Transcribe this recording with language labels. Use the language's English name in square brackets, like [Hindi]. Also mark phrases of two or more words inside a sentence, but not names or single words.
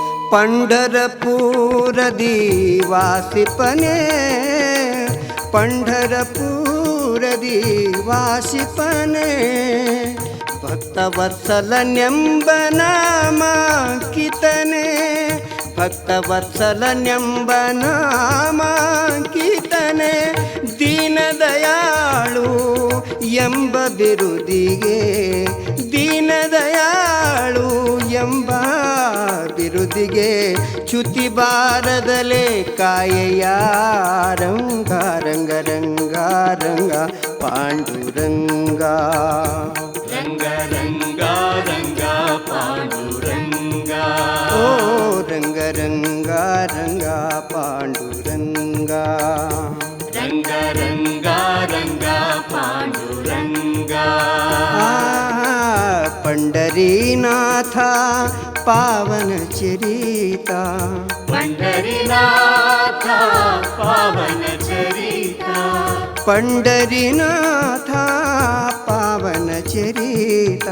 [Kannada] ಪಂಢರಪುರ ದಿವಾಸಿಪಣೆ ಪಂಢರಪುರ ದಿವಾಸಿಪಣೆ ಭಕ್ತವತ್ಸಲ ನೆಂಬನಾಮ ಕೀರ್ತನೆ ಭಕ್ತವತ್ಸಲ ನೆಂಬನಾಮ ಕೀರ್ತನೆ ದೀನದಯಾಳು ಎಂಬ ಬಿರುದಿಗೆ ದೀನದಯಾಳು ಎಂಬ ಬಿರುದಿಗೆ ಚ್ಯುತಿ ಬಾರದಲೇ ಕಾಯೆಯ ರಂಗ ರಂಗ ರಂಗ ರಂಗ ಪಾಂಡುರಂಗ ರಂಗ ರಂಗ ರಂಗ ಪಾಂಡುರಂಗ ಓ ರಂಗ ರಂಗ ರಂಗ ಪಾಂಡುರಂಗ ರಂಗ ರಂಗ ರಂಗ ಪಾಂಡುರಂಗ [Marathi] पंढरीनाथ पावन चरिता पंढरीनाथ पावन चरिता पंढरीनाथ पावन चरिता